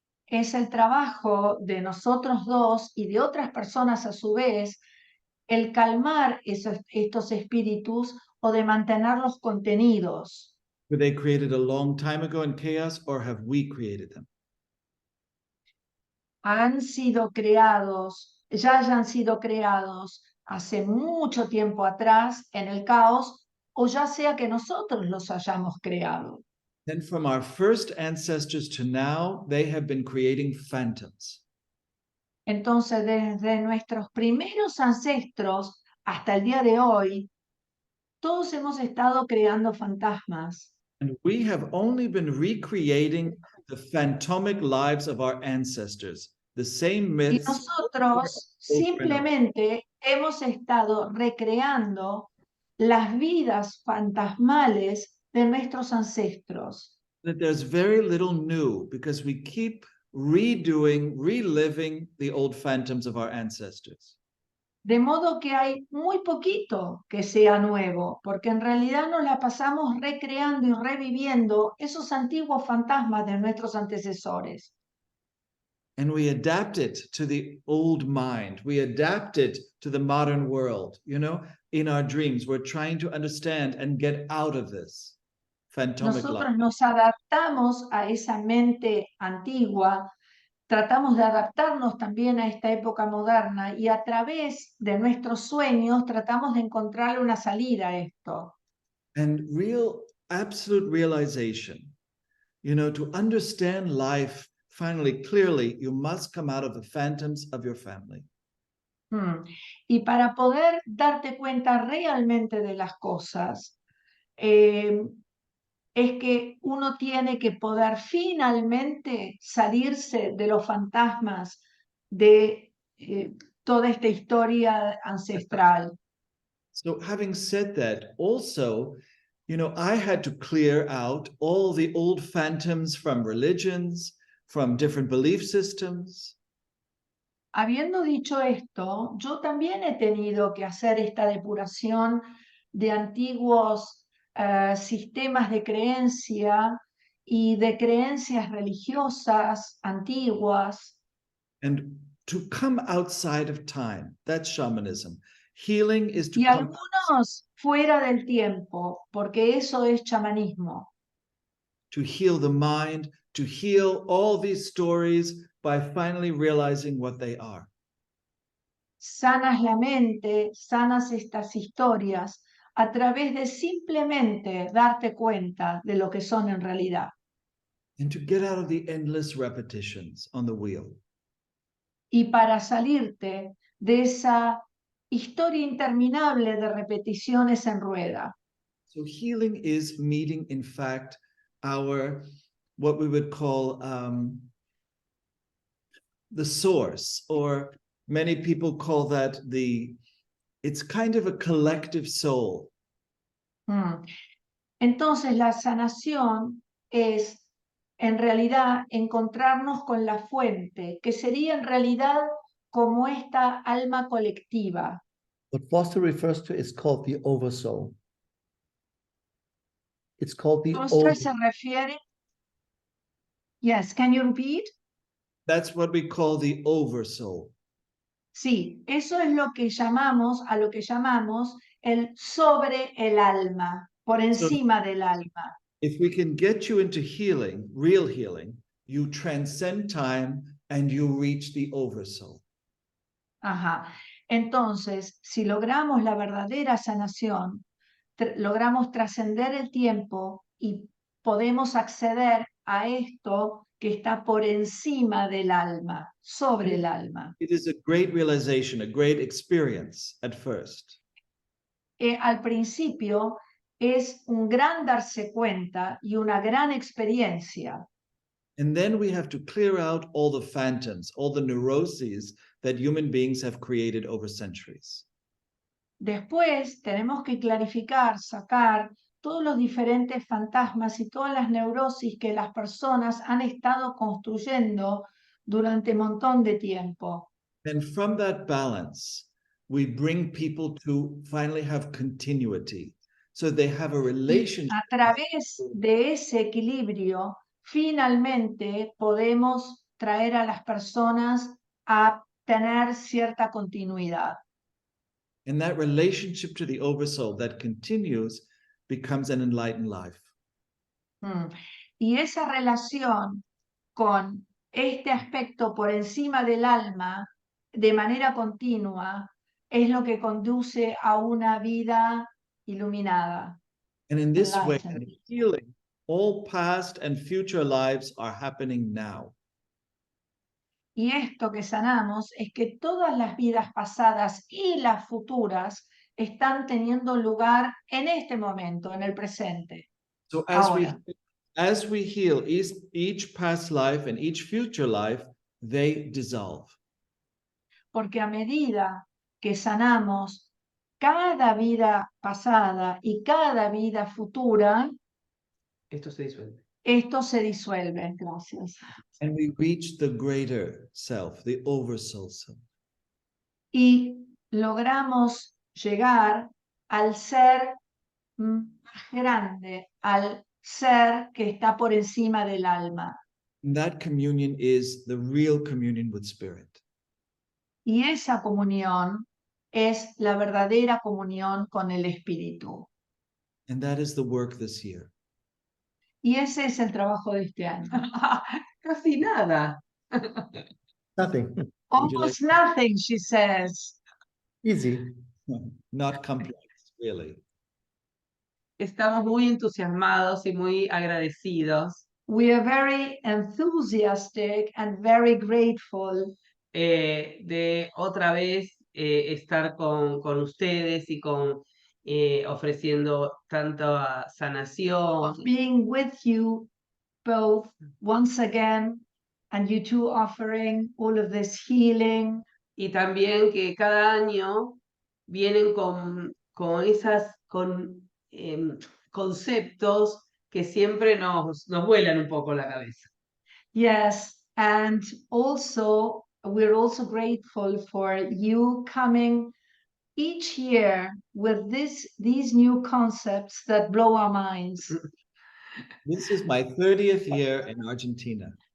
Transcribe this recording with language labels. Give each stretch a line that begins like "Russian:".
Spanish: Es el trabajo de nosotros dos y de otras personas a su vez el calmar estos espíritus o de mantenerlos contenidos.
English: Were they created a long time ago in chaos, or have we created them?
Spanish: Han sido creados, ya hayan sido creados hace mucho tiempo atrás en el caos, o ya sea que nosotros los hayamos creado.
English: Then from our first ancestors to now, they have been creating phantoms.
Spanish: Entonces, desde nuestros primeros ancestros hasta el día de hoy, todos hemos estado creando fantasmas.
English: And we have only been recreating the phantomic lives of our ancestors, the same
Spanish: Y
English: myths.
Spanish: nosotros simplemente hemos estado recreando las vidas fantasmales de nuestros ancestros.
English: That there's very little new because we keep reliving the old phantoms of our ancestors.
Spanish: De modo que hay muy poquito que sea nuevo, porque en realidad nos la pasamos recreando y reviviendo esos antiguos fantasmas de nuestros antecesores.
English: And we adapt it to the old mind. We adapt it to the modern world. You know, in our dreams, we're trying to understand and get out of this phantomic life.
Spanish: Nosotros nos adaptamos a esa mente antigua, tratamos de adaptarnos también a esta época moderna y a través de nuestros sueños tratamos de encontrar una salida a esto.
English: And real, absolute realization, you know, to understand life finally clearly, you must come out of the phantoms of your family.
Spanish: Y para poder darte cuenta realmente de las cosas, es que uno tiene que poder finalmente salirse de los fantasmas de toda esta historia ancestral.
English: So having said that, also, you know, I had to clear out all the old phantoms from religions, from different belief systems.
Spanish: Habiendo dicho esto, yo también he tenido que hacer esta depuración de antiguos sistemas de creencia y de creencias religiosas antiguas.
English: And to come outside of time, that's shamanism. Healing is to
Spanish: Y
English: come
Spanish: algunos fuera del tiempo, porque eso es chamanismo.
English: to heal the mind, to heal all these stories by finally realizing what they are.
Spanish: Sanas la mente, sanas estas historias a través de simplemente darte cuenta de lo que son en realidad.
English: And to get out of the endless repetitions on the wheel.
Spanish: Y para salirte de esa historia interminable de repeticiones en rueda.
English: So healing is meeting, in fact, our, what we would call the source, or many people call that it's kind of a collective soul.
Spanish: Entonces la sanación es en realidad encontrarnos con la fuente, que sería en realidad como esta alma colectiva.
English: What Foster refers to is called the oversoul. It's called the
Spanish: Foster se refiere.
English: Yes, can you repeat? That's what we call the oversoul.
Spanish: Sí, eso es lo que llamamos, a lo que llamamos el sobre el alma, por encima del alma.
English: If we can get you into healing, real healing, you transcend time and you reach the oversoul.
Spanish: Ajá. Entonces, si logramos la verdadera sanación, logramos trascender el tiempo y podemos acceder a esto que está por encima del alma, sobre el alma.
English: It is a great realization, a great experience at first.
Spanish: Al principio es un gran darse cuenta y una gran experiencia.
English: And then we have to clear out all the phantoms, all the neuroses that human beings have created over centuries.
Spanish: Después tenemos que clarificar, sacar todos los diferentes fantasmas y todas las neurosis que las personas han estado construyendo durante un montón de tiempo.
English: And from that balance, we bring people to finally have continuity. So they have a
Spanish: Y
English: relationship.
Spanish: a través de ese equilibrio, finalmente podemos traer a las personas a tener cierta continuidad.
English: And that relationship to the oversoul that continues becomes an enlightened life.
Spanish: Y esa relación con este aspecto por encima del alma, de manera continua, es lo que conduce a una vida iluminada.
English: And in this way, Enlightened. in healing, all past and future lives are happening now.
Spanish: Y esto que sanamos es que todas las vidas pasadas y las futuras están teniendo lugar en este momento, en el presente.
English: So
Spanish: Ahora.
English: as we heal each past life and each future life, they dissolve.
Spanish: Porque a medida que sanamos cada vida pasada y cada vida futura, Esto se disuelve. esto se disuelve. Gracias.
English: And we reach the greater self, the oversoul self.
Spanish: Y logramos llegar al ser más grande, al ser que está por encima del alma.
English: And that communion is the real communion with spirit.
Spanish: Y esa comunión es la verdadera comunión con el Espíritu.
English: And that is the work this year.
Spanish: Y ese es el trabajo de este año. Casi nada.
English: Nothing. Would you like- Almost nothing, she says. Easy. Not complex, really.
Spanish: Estamos muy entusiasmados y muy agradecidos
English: We are very enthusiastic and very grateful
Spanish: de otra vez estar con ustedes y ofreciendo tanta sanación.
English: of being with you both once again, and you two offering all of this healing.
Spanish: Y también que cada año vienen con conceptos que siempre nos vuelan un poco la cabeza.
English: Yes, and also we're also grateful for you coming each year with these new concepts that blow our minds. This is my 30th year in Argentina.